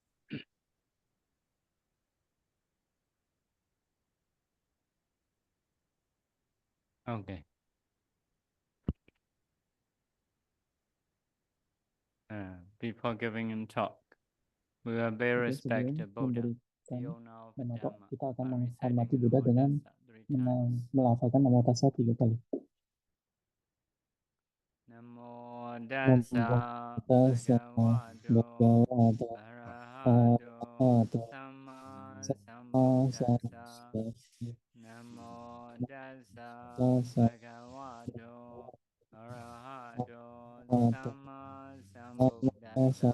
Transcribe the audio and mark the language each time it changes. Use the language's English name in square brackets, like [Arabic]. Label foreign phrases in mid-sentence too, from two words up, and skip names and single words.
[English] Okay. Before giving him talk, we will pay respect to Buddha. [Indonesian] Nama kita akan menghormati Buddha dengan melafalkan Namo Tassa 3 kali. [Pali] Namo Tassa Bhagavato Arahato Samma Sambuddhassa. Namo Tassa Bhagavato Arahato Samma Sambuddhassa.